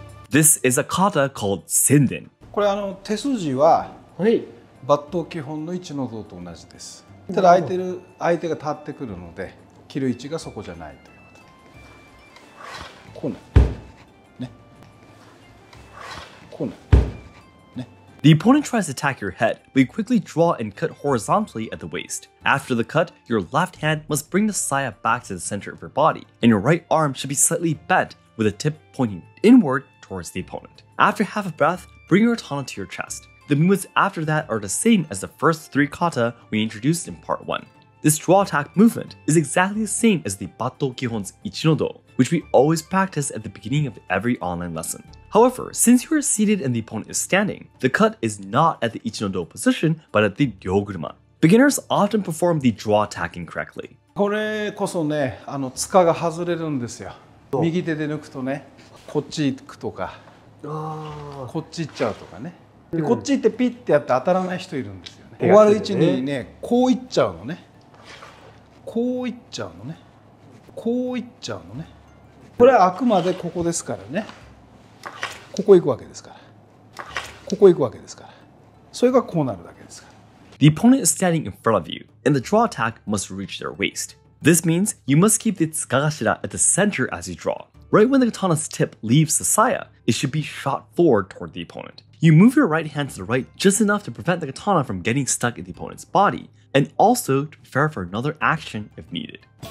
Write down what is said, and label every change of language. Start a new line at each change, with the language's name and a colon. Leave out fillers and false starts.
English: This is a kata called Senden.
Japanese: これ手筋は抜刀基本の位置の像と同じです。ただ相手が立ってくるので切る位置がそこじゃないということ。こうなる。ね。こうなる。ね。
English: The opponent tries to attack your head, but you quickly draw and cut horizontally at the waist. After the cut, your left hand must bring the saya back to the center of your body, and your right arm should be slightly bent with the tip pointing inward towards the opponent. After half a breath, bring your katana to your chest. The movements after that are the same as the first 3 kata we introduced in part 1. This draw attack movement is exactly the same as the Batto Kihon's Ichinodo, which we always practice at the beginning of every online lesson. However, since you are seated and the opponent is standing, the cut is not at the Ichinodo position, but at the Ryoguruma. Beginners often perform the draw attack incorrectly.
Japanese: これこそね、塚が外れるんですよ。右手で抜くとね、こっち行くとか、こっち行っちゃうとかね。でこっち行ってピッてやって当たらない人いるんですよね。終わる位置にね、こう行っちゃうのね。こう行っちゃうのね。こう行っちゃうのね。これはあくまでここですからね。ここ行くわけですから。ここ行くわけですから。それがこうなるだけですから。
English: The opponent is standing in front of you, and the draw attack must reach their waist. This means you must keep the tsukagashira at the center as you draw. Right when the katana's tip leaves the saya, it should be shot forward toward the opponent. You move your right hand to the right just enough to prevent the katana from getting stuck in the opponent's body, and also to prepare for another action if needed.